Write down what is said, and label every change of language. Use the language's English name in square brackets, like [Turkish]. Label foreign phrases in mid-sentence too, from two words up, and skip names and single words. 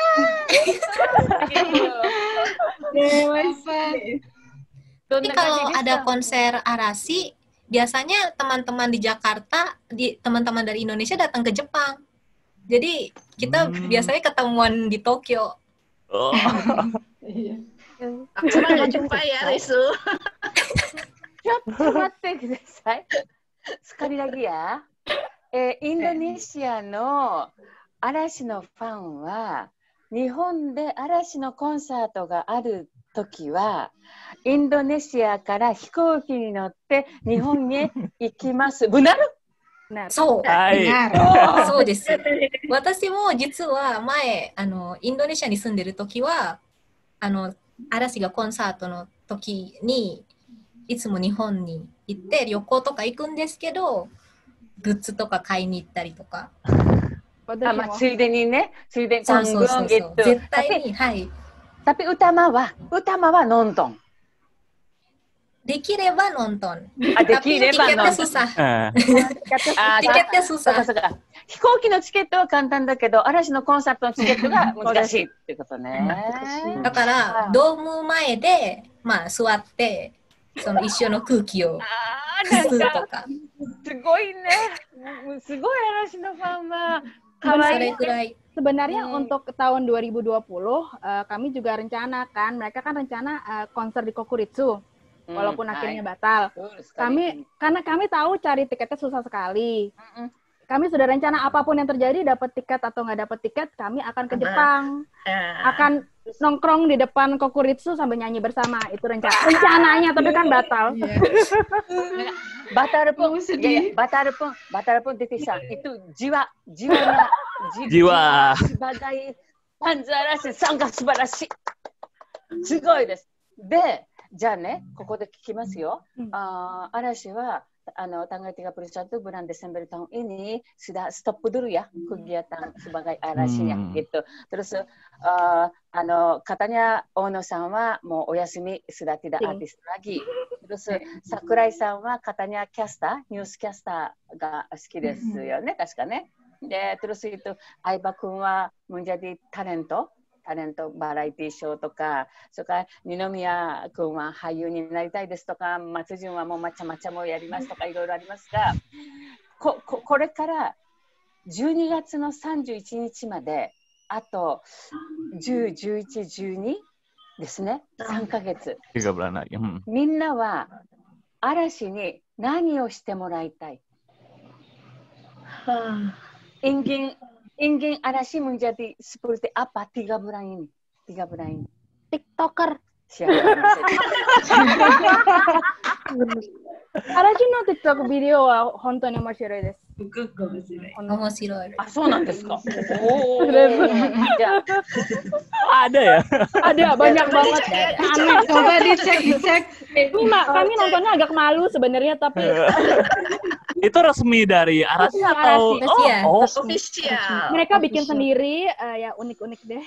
[Indonesian] Tapi kalau ada konser Arashi, biasanya teman-teman di Jakarta, teman-teman dari Indonesia datang ke Jepang. Jadi kita biasanya ketemuan di Tokyo. Oh. Cuma nggak jumpa ya, Rizu. Sekali lagi ya. [Japanese] インドネシアの嵐のファンは日本で嵐のコンサートがあるときはインドネシアから飛行機に乗って日本へ行きます。benar? そう。はい。そうです。私も実は前インドネシアに住んでるときは嵐がコンサートの時にいつも日本に行って旅行とか行くんですけど、グッズとか買いに行ったりとか。 [Indonesian] ついでに tanggung gitu. [Japanese] 絶対に、はい。 [Indonesian] Tapi utama はnonton. [Japanese] できれば nonton. [Indonesian] Tapi tiketnya susah. Tiketnya susah. [Japanese] 飛行機のチケットは簡単だけど、嵐のコンサートのチケットが難しいってことね。だからドーム前で座ってその一緒の空気を吸うとか。すごいね。すごい嵐のファンは。 [Indonesian] Sebenarnya untuk tahun 2020 kami juga rencanakan, mereka kan rencana konser di Kokuritsu. Walaupun akhirnya batal. Karena kami tahu cari tiketnya susah sekali. Kami sudah rencana apapun yang terjadi, dapat tiket atau nggak dapat tiket, kami akan ke Jepang. Akan nongkrong di depan Kokuritsu sambil nyanyi bersama. Itu rencananya, tapi kan batal. Batal pun Titi-san, itu jiwa sebagai fans Arashi sangat subarashi. [Japanese] すごいです. で、じゃあね、ここで聞きますよ。 [Indonesian] 嵐は tanggal 31 bulan Desember tahun ini sudah stop dulu ya kegiatan sebagai Arashinya gitu. Terus katanya Ono-san wa mau oyasumi, sudah tidak artis lagi. [Japanese] Terus Sakurai-san wa katanya [English] news caster [Japanese] が好きですよね, 確かね。で、 [Indonesian] terus itu Aiba-kun wa menjadi talent [Japanese] バラエティショーとか、それから二宮君は俳優になりたいですとか、松潤はもうまちゃまちゃもやりますとかいろいろありますが、これから12月の31日まであと10、11、12ですね、3ヶ月。みんなは嵐に何をしてもらいたい？ [Indonesian] ingin Arashi menjadi seperti apa 3 bulan ini? TikToker. Siapa? [Japanese] Arashi no TikTok ビデオは本当に面白いです。面白い。あ、そうなんですか。 [Indonesian] Ada ya? Ada, banyak banget. Coba dicek. Kami nontonnya agak malu sebenarnya, tapi itu resmi dari Arashi atau official. Mereka bikin sendiri, ya unik-unik deh.